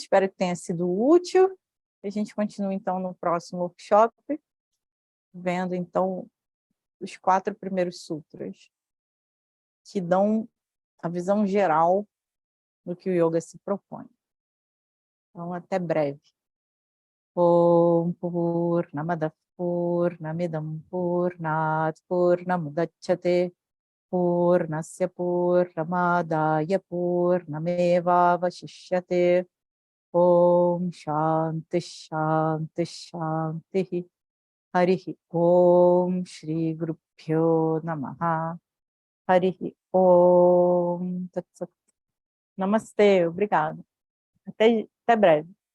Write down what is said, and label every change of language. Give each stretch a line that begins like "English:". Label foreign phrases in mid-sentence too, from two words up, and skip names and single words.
Portuguese: Espero que tenha sido útil. A gente continua, então, no próximo workshop, vendo, então, os 4 primeiros sutras, que dão a visão geral do que o yoga se propõe. Então, até breve.
Sanskrit: ॐ पूर्णमद पूर्णमिदम् पूर्णात् पूर्णमुदच्यते पूर्णस्य पूर्णमादाय पूर्णमेवावशिष्यते. ॐ शान्ति शान्ति शान्ति. हरिः ॐ श्री गुरुभ्यो नमः. हरिः ॐ तत् सत्.
Portuguese: Namastê, obrigado. Até breve.